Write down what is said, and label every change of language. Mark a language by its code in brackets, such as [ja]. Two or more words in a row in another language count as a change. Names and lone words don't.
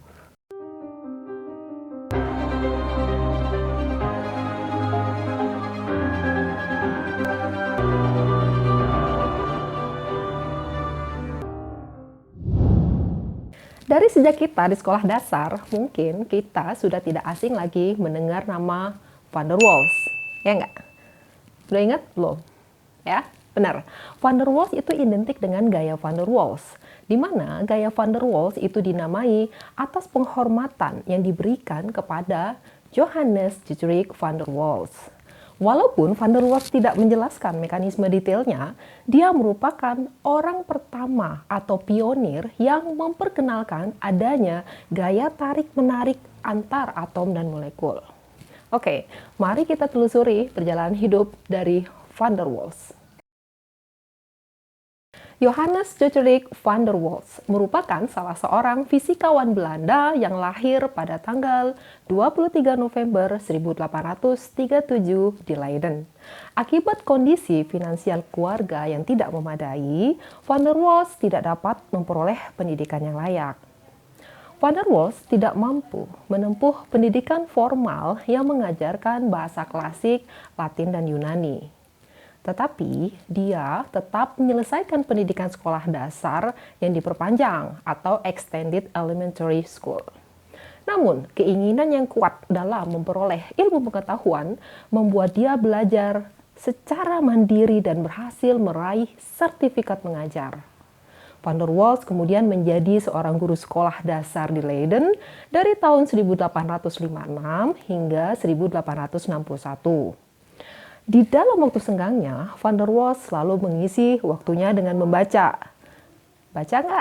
[id] Dari sejak kita di sekolah dasar, mungkin kita sudah tidak asing lagi mendengar nama Van der Waals. Ya enggak? Udah ingat belum? Ya, benar. Van der Waals itu identik dengan gaya Van der Waals, di mana gaya Van der Waals itu dinamai atas penghormatan yang diberikan kepada Johannes Diederik van der Waals. Walaupun Van der Waals tidak menjelaskan mekanisme detailnya, dia merupakan orang pertama atau pionir yang memperkenalkan adanya gaya tarik-menarik antar atom dan molekul. Oke, mari kita telusuri perjalanan hidup dari Van der Waals. Johannes Diederik van der Waals merupakan salah seorang fisikawan Belanda yang lahir pada tanggal 23 November 1837 di Leiden. Akibat kondisi finansial keluarga yang tidak memadai, van der Waals tidak dapat memperoleh pendidikan yang layak. Van der Waals tidak mampu menempuh pendidikan formal yang mengajarkan bahasa klasik, Latin, dan Yunani. Tetapi dia tetap menyelesaikan pendidikan sekolah dasar yang diperpanjang atau [en] Extended Elementary School. [id] Namun, keinginan yang kuat dalam memperoleh ilmu pengetahuan membuat dia belajar secara mandiri dan berhasil meraih sertifikat mengajar. Van der Waals kemudian menjadi seorang guru sekolah dasar di Leiden dari tahun 1856 hingga 1861. Di dalam waktu senggangnya, Van der Waals selalu mengisi waktunya dengan membaca. Baca nggak?